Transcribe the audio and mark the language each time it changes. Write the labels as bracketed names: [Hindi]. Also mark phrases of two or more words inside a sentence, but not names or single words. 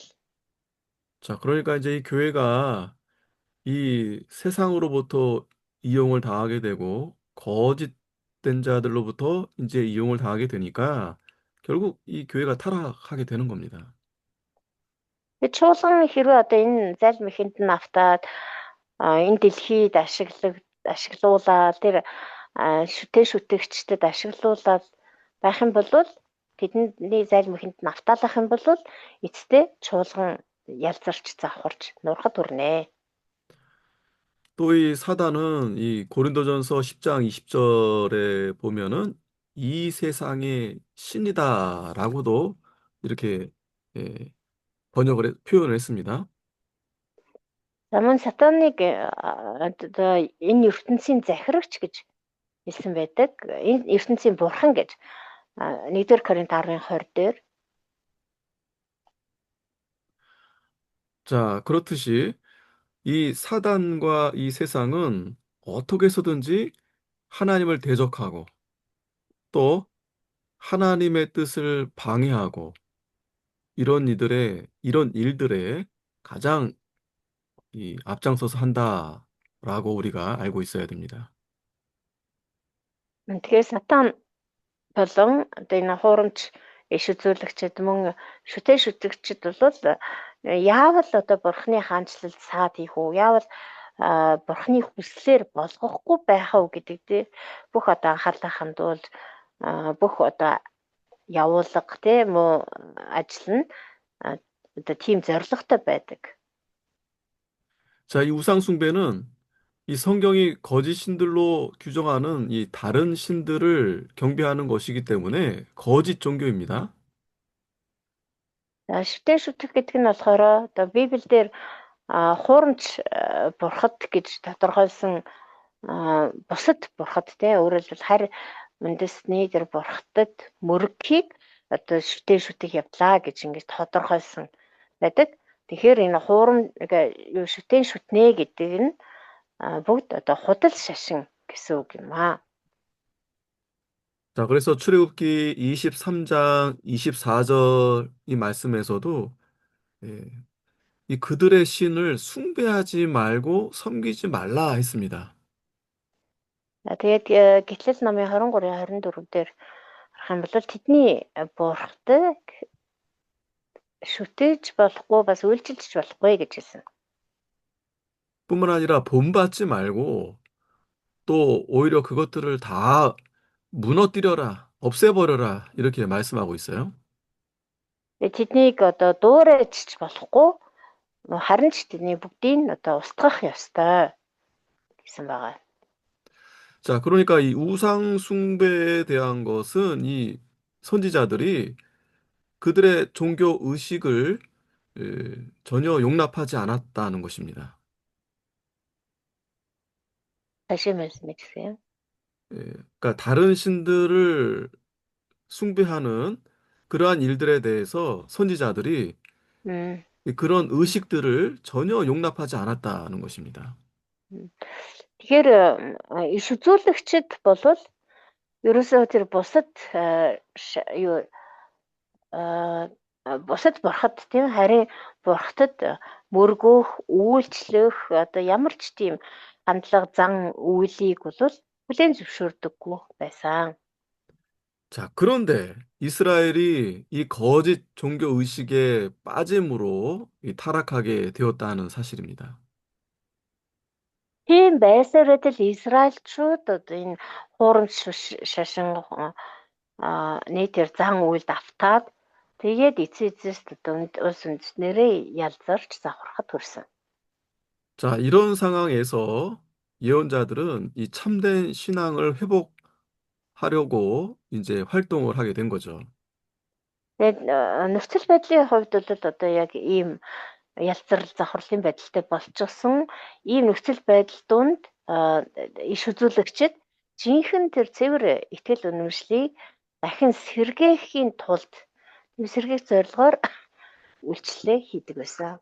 [Korean] 자, 그러니까 이제 이 교회가 이 세상으로부터 이용을 당하게 되고 거짓된 자들로부터 이제 이용을 당하게 되니까 결국 이 교회가 타락하게 되는 겁니다. [Mongolian] Чуулган хэрвээ одоо энэ залмихэнд нь автаад энэ дэлхийд ашиглуулаад тэр шүтэн шүтэгчдэд ашиглуулаад байх юм бол тэдний залмихэнд нь автаалах юм бол эцэстээ чуулган ялзарч завхарч нурхад хүрнэ. [Korean] 또 이 사단은 이 고린도전서 10장 20절에 보면은 이 세상의 신이다라고도 이렇게 표현을 했습니다. [Mongolian] Мөн сатаныг одоо энэ ертөнцийн захирагч гэж хэлсэн байдаг. Энэ ертөнцийн бурхан гэж 1-р Коринт 10:20 дээр. [Korean] 자, 그렇듯이 이 사단과 이 세상은 어떻게 해서든지 하나님을 대적하고 또 하나님의 뜻을 방해하고 이런 일들에 가장 앞장서서 한다라고 우리가 알고 있어야 됩니다. [Mongolian] Тэгэхээр сатан болон одоо энэ хуурамч иш үзүүлэгчид мөн шүтэн шүтэгчид бол яавал одоо бурхны хаанчлалд саад хийх үү? Яавал бурхны хүслээр болгохгүй байх уу гэдэг дээр бүх одоо анхаарлаа хандуул бүх одоо явуулга тийм үү ажил нь одоо тийм зорилготой байдаг. [Korean] 자, 이 우상 숭배는 이 성경이 거짓 신들로 규정하는 이 다른 신들을 경배하는 것이기 때문에 거짓 종교입니다. [Mongolian] Шүтэн шүтэх гэдэг нь болохоор одоо Библиэлд хуурамч бурхад гэж тодорхойлсон бусад бурхад те өөрөөр хэлбэл харь үндэсний тэр бурхадад мөрөгийг одоо шүтэн шүтэх явлаа гэж ингэж тодорхойлсон байдаг. Тэгэхээр энэ юу шүтэн шүтнэ гэдэг нь бүгд одоо худал шашин гэсэн үг юм аа. [Korean] 자, 그래서 출애굽기 23장 24절 이 말씀에서도 예, 이 그들의 신을 숭배하지 말고 섬기지 말라 했습니다. [Mongolian] Тэгээд Гитлэл номын 23-ын 24 дээр харах юм бол тэдний бурхтыг шүтээж болохгүй бас үйлчилж болохгүй гэж хэлсэн. [Korean] 뿐만 아니라 본받지 말고 또 오히려 그것들을 다 무너뜨려라, 없애버려라 이렇게 말씀하고 있어요. [Mongolian] Тэднийг одоо дуурайч болохгүй харин ч тэдний бүгдийг одоо устгах ёстой гэсэн байгаа. [Korean] 자, 그러니까 이 우상 숭배에 대한 것은 이 선지자들이 그들의 종교 의식을 전혀 용납하지 않았다는 것입니다. 다시 말씀해 주세요. 그러니까 다른 신들을 숭배하는 그러한 일들에 대해서 선지자들이 그런 의식들을 전혀 용납하지 않았다는 것입니다. [Mongolian] Тэгэхээр иш үзүүлэгчд болвол ерөөсөө тэр бусад бурхад тийм харин бурхад мөргөх, үйлчлэх одоо ямар ч тийм хандлага зан үйлийг бол хүлээн зөвшөөрдөггүй байсан. [Korean] 자, 그런데 이스라엘이 이 거짓 종교 의식에 빠짐으로 타락하게 되었다는 사실입니다. [Mongolian] Тийм байсараад л Израильчууд одоо энэ хуурамч шашин нийтээр зан үйлд автаад тэгээд эцээзээс улс үндэстнэрээ ялзарч завхархад хүрсэн. [Korean] 자, 이런 상황에서 예언자들은 이 참된 신앙을 회복하려고 이제 활동을 하게 된 거죠. [Mongolian] Тэгээд нөхцөл байдлын хувьд бол одоо яг ийм ялцрал завхарлын байдалтай болчихсон ийм нөхцөл байдал донд иш үзүүлэгчид жинхэнэ тэр цэвэр итгэл үнэмшлийг дахин сэргээхийн тулд сэргээх зорилгоор үйлчлэлээ хийдэг байсан.